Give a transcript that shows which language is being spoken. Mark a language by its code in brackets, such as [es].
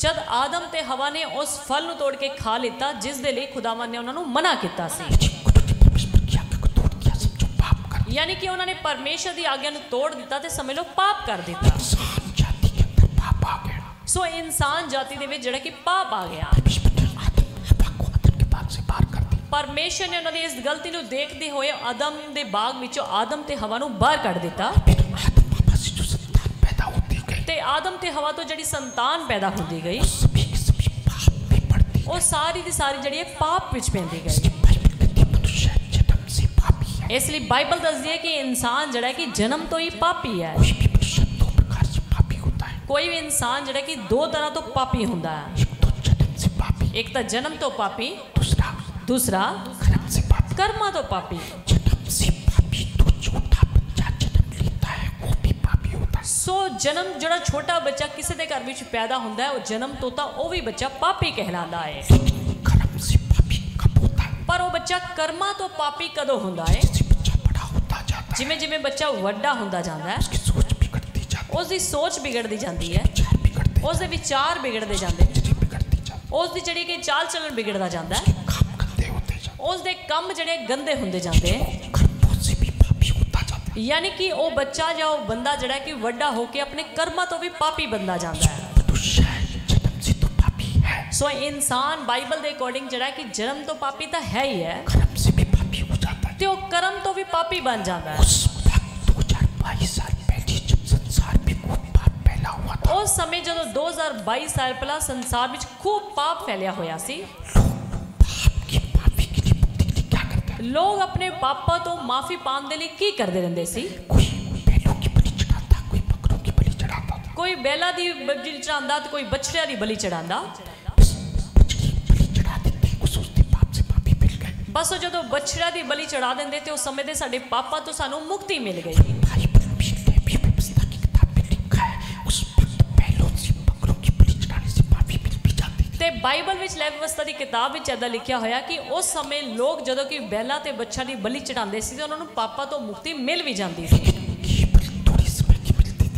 [pa] ਜਦ ਆਦਮ ਤੇ ਹਵਾ ਨੇ ਉਸ ਫਲ ਨੂੰ ਤੋੜ ਕੇ ਖਾ ਲਿੱਤਾ ਜਿਸ ਦੇ ਲਈ ਖੁਦਾਵੰਦ ਨੇ ਉਹਨਾਂ ਨੂੰ ਮਨਾ ਕੀਤਾ ਸੀ, [hi] उन्होंने परमेश्वर की आज्ञा को तोड़ दिया, समझो पाप कर दिया। [pa] ਯਾਨੀ ਕਿ ਉਹਨਾਂ ਨੇ ਪਰਮੇਸ਼ਰ ਦੀ ਆਗਿਆ ਨੂੰ ਤੋੜ ਦਿੱਤਾ ਤੇ ਸਮਝ ਲਓ ਪਾਪ ਕਰ ਦਿੱਤਾ। [hi] इंसान जाति के अंदर पाप आ गया। [pa] ਸੋ ਇਨਸਾਨ ਜਾਤੀ ਦੇ ਵਿੱਚ ਜਿਹੜਾ ਕਿ ਪਾਪ ਆ ਗਿਆ। [hi] परमेश्वर ने आदम हवा को आदम के बाग से बाहर कर दिया। [pa] ਪਰਮੇਸ਼ਰ ਨੇ ਉਹਨਾਂ ਦੀ ਇਸ ਗਲਤੀ ਨੂੰ ਦੇਖਦੇ ਹੋਏ ਆਦਮ ਦੇ ਬਾਗ ਵਿੱਚੋਂ ਆਦਮ ਤੇ ਹਵਾ ਨੂੰ ਬਾਹਰ ਕੱਢ ਦਿੱਤਾ [hi] फिर आदम हवा से जो संतान पैदा होती गई, [pa] ਤੇ ਆਦਮ ਤੇ ਹਵਾ ਤੋਂ ਜਿਹੜੀ ਸੰਤਾਨ ਪੈਦਾ ਹੁੰਦੀ ਗਈ, [hi] सभी के सभी पाप में पड़ती। [pa] ਉਹ ਸਾਰੀ ਦੀ ਸਾਰੀ ਜਿਹੜੀ ਹੈ ਪਾਪ ਵਿੱਚ ਪੈਂਦੀ ਗਈ। [hi] इसलिए बाइबल कहती है मनुष्य जन्म से पापी है। [pa] ਇਸ ਲਈ ਬਾਈਬਲ ਦੱਸਦੀ ਹੈ ਕਿ ਇਨਸਾਨ ਜਿਹੜਾ ਕਿ ਜਨਮ ਤੋਂ ਹੀ ਪਾਪੀ ਹੈ। [hi] कोई भी मनुष्य दो प्रकार से पापी होता है, [pa] ਕੋਈ ਵੀ ਇਨਸਾਨ ਜਿਹੜਾ ਕਿ ਦੋ ਤਰ੍ਹਾਂ ਤੋਂ ਪਾਪੀ ਹੁੰਦਾ ਹੈ, [hi] एक तो जन्म से पापी, [pa] ਇੱਕ ਤਾਂ ਜਨਮ ਤੋਂ ਪਾਪੀ, ਦੂਸਰਾ [hi] कर्म से पापी। [pa] ਕਰਮਾਂ ਤੋਂ ਪਾਪੀ। [hi] जन्म से पापी तो छोटा बच्चा जन्म लेता है वो भी पापी होता है। [pa] ਸੋ ਜਨਮ ਜਿਹੜਾ ਛੋਟਾ ਬੱਚਾ ਕਿਸੇ ਦੇ ਘਰ ਵਿੱਚ ਪੈਦਾ ਹੁੰਦਾ ਹੈ, ਉਹ ਜਨਮ ਤੋਂ ਤਾਂ ਉਹ ਵੀ ਬੱਚਾ ਪਾਪੀ ਕਹਿਲਾਂਦਾ ਹੈ। [hi] लेकिन कर्म से पापी कब होता है? [pa] ਪਰ ਉਹ ਬੱਚਾ ਕਰਮਾਂ ਤੋਂ ਪਾਪੀ ਕਦੋਂ ਹੁੰਦਾ ਹੈ? [hi] जैसे बच्चा बड़ा होता जाता है, [pa] ਜਿਵੇਂ ਜਿਵੇਂ ਬੱਚਾ ਵੱਡਾ ਹੁੰਦਾ ਜਾਂਦਾ ਹੈ, [hi] उसकी सोच बिगड़ती जाती है, [pa] ਉਸ ਦੀ ਸੋਚ ਵਿਗੜਦੀ ਜਾਂਦੀ ਹੈ, [hi] विचार बिगड़ते, [pa] ਉਸ ਦੇ ਵਿਚਾਰ ਵਿਗੜਦੇ ਜਾਂਦੇ, [hi] नजरें बिगड़ती जाती, [pa] ਉਸ ਦੀ ਜਿਹੜੀ ਕਿ ਚਾਲ ਚੱਲਣ ਵਿਗੜਦਾ ਜਾਂਦਾ ਹੈ, [hi] काम गंदे होते जाते, [pa] ਉਸ ਦੇ ਕੰਮ ਜਿਹੜੇ ਗੰਦੇ ਹੁੰਦੇ ਜਾਂਦੇ ਹੈ। [hi] कर्मों से भी पापी होता जाता है। [pa] ਯਾਨੀ ਕਿ ਉਹ ਬੱਚਾ ਜਾਂ ਉਹ ਬੰਦਾ ਜਿਹੜਾ ਕਿ ਵੱਡਾ ਹੋ ਕੇ ਆਪਣੇ ਕਰਮਾਂ ਤੋਂ ਵੀ ਪਾਪੀ ਬੰਦਾ ਜਾਂਦਾ ਹੈ। [hi] मनुष्य जन्म से तो पापी है, [pa] ਸੋ ਇਨਸਾਨ ਬਾਈਬਲ ਦੇ ਅਕੋਰਡਿੰਗ ਜਿਹੜਾ ਕਿ ਜਨਮ ਤੋਂ ਪਾਪੀ ਤਾਂ ਹੈ ਹੀ ਹੈ, [hi] कर्म से भी पापी हो जाता है। [pa] ਤੇ ਉਹ ਕਰਮ ਤੋਂ ਵੀ ਪਾਪੀ ਬਣ ਜਾਂਦਾ ਹੈ। [hi] उस वक्त 2022 साल पहले जब संसार में खूब पाप फैला हुआ था, [pa] ਉਸ ਸਮੇਂ ਜਦੋਂ 2022 ਸਾਲ ਪਹਿਲਾਂ ਸੰਸਾਰ ਵਿੱਚ ਖੂਬ ਪਾਪ ਫੈਲਿਆ ਹੋਇਆ ਸੀ, [hi] पाप की माफी के लिए मुक्ति के लिए क्या करता है? [pa] ਲੋਕ ਆਪਣੇ ਪਾਪਾਂ ਤੋਂ ਮਾਫੀ ਪਾਉਣ ਦੇ ਲਈ ਕੀ ਕਰਦੇ ਰਹਿੰਦੇ ਸੀ? [hi] कोई बैलों की बलि चढ़ाता, कोई बकरों की बलि चढ़ाता था। [pa] ਕੋਈ ਬੈਲਾਂ ਦੀ ਬਲੀ ਚੜਾਉਂਦਾ ਤੇ ਕੋਈ ਬੱਛੜਿਆਂ ਦੀ ਬਲੀ ਚੜਾਉਂਦਾ। [hi] बस बछड़ी बलि चढ़ा देते हैं, उस उसके पाप से पापी मिल गए। [pa] ਬਸ ਉਹ ਜਦੋਂ ਬੱਛੜਿਆਂ ਦੀ ਬਲੀ ਚੜਾ ਦਿੰਦੇ ਤੇ ਉਸ ਸਮੇਂ ਦੇ ਸਾਡੇ ਪਾਪਾਂ ਤੋਂ ਸਾਨੂੰ ਮੁਕਤੀ ਮਿਲ ਗਈ। [hi] बाइबल में लेवी व्यवस्था की किताब में लिखा है, उस वक्त बैलों से बकरों की बलि चढ़ाने से पापी मिल भी जाते थे। [pa] ਤੇ ਬਾਈਬਲ ਵਿੱਚ ਲੈਵੀ ਵਿਵਸਥਾ ਦੀ ਕਿਤਾਬ ਵਿੱਚ ਏਦਾਂ ਲਿਖਿਆ ਹੋਇਆ ਕਿ ਉਸ ਸਮੇਂ ਲੋਕ ਜਦੋਂ ਕਿ ਬੈਲਾਂ ਤੇ ਬੱਛਾ ਦੀ ਬਲੀ ਚੜਾਉਂਦੇ ਸੀ ਤੇ ਉਹਨਾਂ ਨੂੰ ਪਾਪਾਂ ਤੋਂ ਮੁਕਤੀ ਮਿਲ ਵੀ ਜਾਂਦੀ ਸੀ, [hi] केवल थोड़े समय की मिलती थी।